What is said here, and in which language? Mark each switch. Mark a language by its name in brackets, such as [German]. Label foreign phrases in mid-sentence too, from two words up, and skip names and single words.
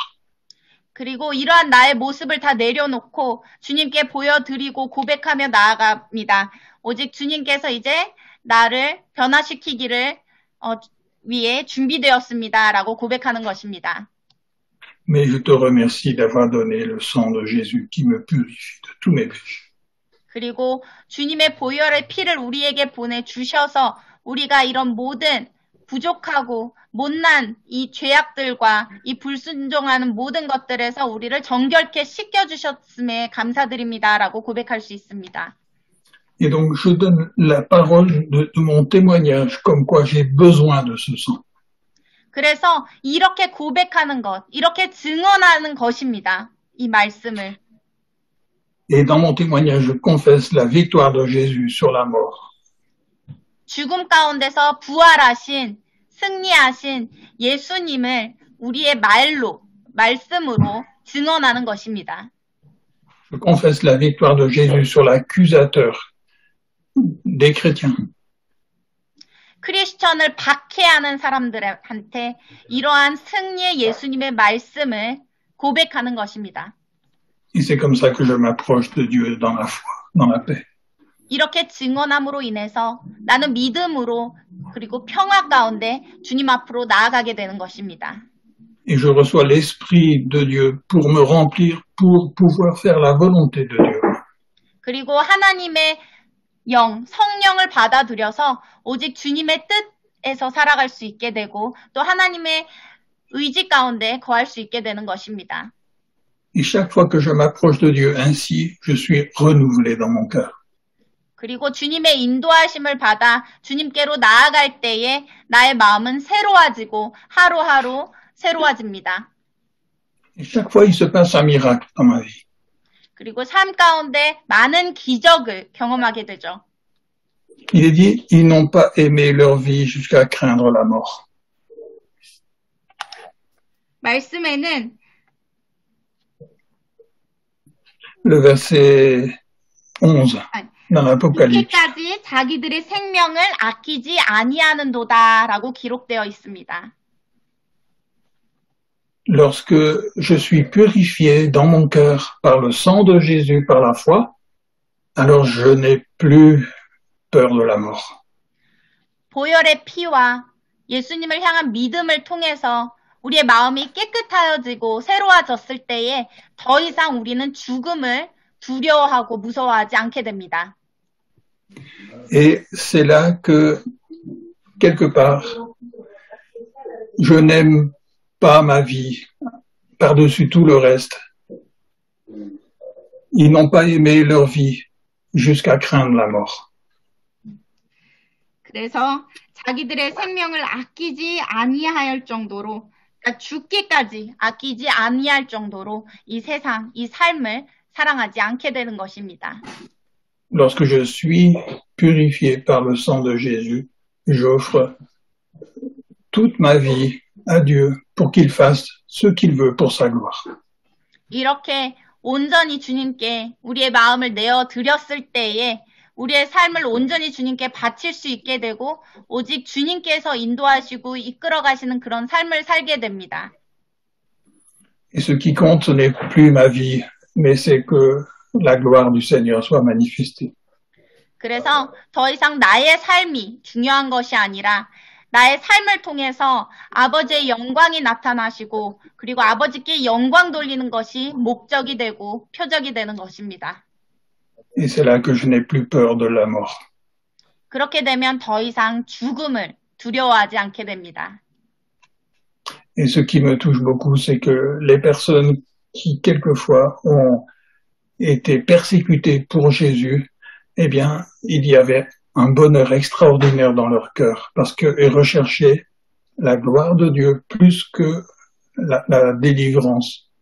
[Korean] 그리고 이러한 나의 모습을 다 내려놓고 주님께 보여드리고 고백하며 나아갑니다. 오직 주님께서 이제 나를 변화시키기를 위해 준비되었습니다. 라고 고백하는 것입니다. [French] Mais je te remercie d'avoir donné le sang de Jésus qui me purifie de tous mes péchés. [Korean] 그리고 주님의 보혈의 피를 우리에게 보내주셔서 우리가 이런 모든 부족하고 못난 이 죄악들과 이 불순종하는 모든 것들에서 우리를 정결케 씻겨주셨음에 감사드립니다. 라고 고백할 수 있습니다. [French] Et donc je donne la parole de mon témoignage comme quoi j'ai besoin de ce sang. [Korean] 그래서 이렇게 고백하는 것, 이렇게 증언하는 것입니다. 이 말씀을. [French] Et dans mon témoignage, je confesse la victoire de Jésus sur la mort. [Korean] 죽음 가운데서 부활하신, 승리하신 예수님을 우리의 말씀으로 증언하는 것입니다. [French] Je confesse la victoire de Jésus sur l'accusateur des chrétiens. [Korean] 크리스천을 박해하는 사람들한테 이러한 승리의 예수님의 말씀을 고백하는 것입니다. [French] Et c'est comme ça que je m'approche de Dieu dans la foi, dans la paix. [Korean] 이렇게 증언함으로 인해서 나는 믿음으로 그리고 평화 가운데 주님 앞으로 나아가게 되는 것입니다. [French] Et je reçois l'Esprit de Dieu pour me remplir, pour pouvoir faire la volonté de Dieu. [Korean] 그리고 하나님의 성령을 받아들여서 오직 주님의 뜻에서 살아갈 수 있게 되고 또 하나님의 의지 가운데 거할 수 있게 되는 것입니다. [French] Et chaque fois que je m'approche de Dieu ainsi, je suis renouvelé dans mon cœur. [Korean] 그리고 주님의 인도하심을 받아 주님께로 나아갈 때에 나의 마음은 새로워지고 하루하루 새로워집니다. [French] Et chaque fois, il se passe un miracle dans ma vie. [Korean] 그리고 삶 가운데 많은 기적을 경험하게 되죠. [French] Il est dit, ils n'ont pas aimé leur vie jusqu'à craindre la mort. [Korean] 말씀에는 [French] Le verset 11 dans l'Apocalypse. [Korean] 이때까지 자기들의 생명을 아끼지 아니하는도다라고 기록되어 있습니다. [French] Lorsque je suis purifié dans mon cœur par le sang de Jésus, par la foi, alors je n'ai plus peur de la mort. [Korean] 보혈의 피와 예수님을 향한 믿음을 통해서 우리의 마음이 깨끗하여지고 새로워졌을 때에 더 이상 우리는 죽음을 두려워하고 무서워하지 않게 됩니다. [French] Et c'est là que, quelque part, je n'aime pas ma vie par-dessus tout le reste. Ils n'ont pas aimé leur vie jusqu'à craindre la mort. [Korean] 그래서 자기들의 생명을 아끼지 아니할 정도로 그러니까 죽기까지 아끼지 아니할 정도로 이 세상, 이 삶을 사랑하지 않게 되는 것입니다. [French] Lorsque je suis purifié par le sang de Jésus, j'offre toute ma vie à Dieu pour qu'il fasse ce qu'il veut pour sa gloire. [Korean] 이렇게 온전히 주님께 우리의 마음을 내어 드렸을 때에 우리의 삶을 온전히 주님께 바칠 수 있게 되고 오직 주님께서 인도하시고 이끌어 가시는 그런 삶을 살게 됩니다. [French] Et ce qui compte, ce n'est plus ma vie, mais c'est que la gloire du Seigneur soit manifestée. [Korean] 그래서 더 이상 나의 삶이 중요한 것이 아니라 나의 삶을 통해서 아버지의 영광이 나타나시고 그리고 아버지께 영광 돌리는 것이 목적이 되고 표적이 되는 것입니다. [French] Et c'est là que je n'ai plus peur de la mort. [Korean] 그렇게 되면 더 이상 죽음을 두려워하지 않게 됩니다. [French] Et ce qui me touche beaucoup, c'est que les personnes qui, quelquefois, ont été persécutées pour Jésus, eh bien, il y avait un bonheur extraordinaire dans leur cœur, parce qu'ils recherchaient la gloire de Dieu plus que la délivrance.